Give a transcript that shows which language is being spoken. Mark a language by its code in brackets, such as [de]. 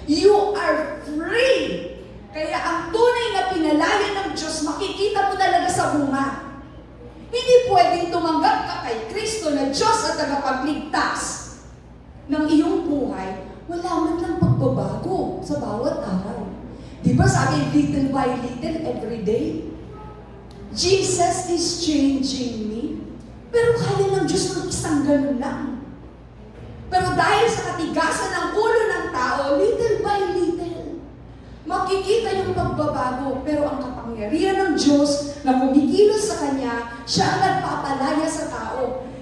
[en] You are free! [tl] Kaya ang tunay na pinalaya ng Diyos, makikita mo talaga sa bunga. Hindi pwedeng tumanggap ka kay Kristo na Diyos at tagapagligtas ng iyong buhay, wala man lang pagbabago sa bawat araw. Di ba sabi, [en] little by little, every day? Jesus is changing me. [tl] Pero kaya ng Diyos ng isang ganun lang. Pero dahil sa katigasan ng ulo ng tao, [en] little by little, [tl] makikita yung pagbabago. Pero ang kapangyarihan ng Diyos na kumikilos sa Kanya, siya ang nagpapalaya sa tao.